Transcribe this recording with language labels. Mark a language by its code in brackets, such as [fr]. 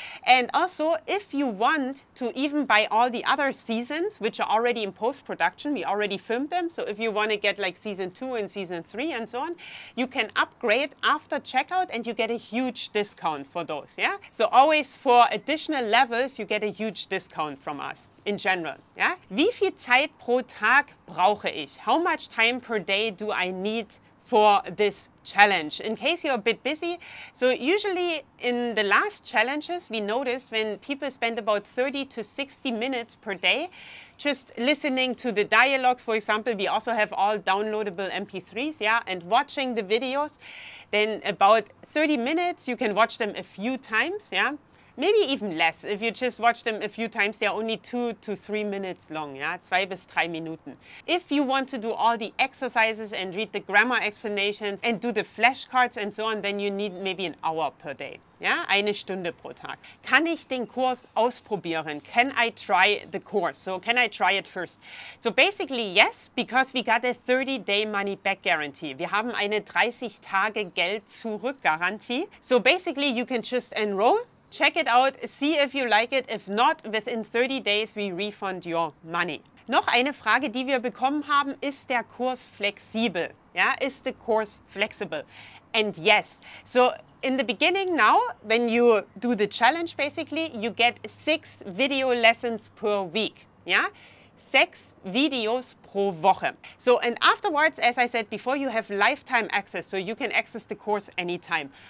[en] And also, if you want to even buy all the other seasons, which are already in post-production, we already filmed them. So if you want to get like Season 2 and Season 3 and so on, you can upgrade after checkout and you get a huge discount for those, yeah? So always for additional levels, you get a huge discount from us. In general, yeah? [de] Wie viel Zeit pro Tag brauche ich? [en] How much time per day do I need for this challenge? In case you're a bit busy, so usually in the last challenges, we noticed when people spend about 30 to 60 minutes per day just listening to the dialogues, for example, we also have all downloadable MP3s, yeah, and watching the videos, then about 30 minutes, you can watch them a few times, yeah. Maybe even less. If you just watch them a few times, they're only 2 to 3 minutes long, yeah? [de] 2 bis 3 Minuten. [en] If you want to do all the exercises and read the grammar explanations and do the flashcards and so on, then you need maybe an hour per day. [de] Ja, 1 Stunde pro Tag. Kann ich den Kurs ausprobieren? [en] Can I try the course? So can I try it first? So basically yes, because we got a 30-day money-back guarantee. [de] Wir haben eine 30-Tage-Geld-Zurück-Garantie. [en] So basically you can just enroll, check it out, see if you like it. If not, within 30 days we refund your money. [de] Noch eine Frage, die wir bekommen haben, ist der Kurs flexibel? [en] Ja, is the course flexible? And yes. So in the beginning now, when you do the challenge basically, you get 6 video lessons per week. Yeah? [de] 6 videos pro Woche. [en] So, and afterwards, as I said before, you have lifetime access, so you can access the course anytime.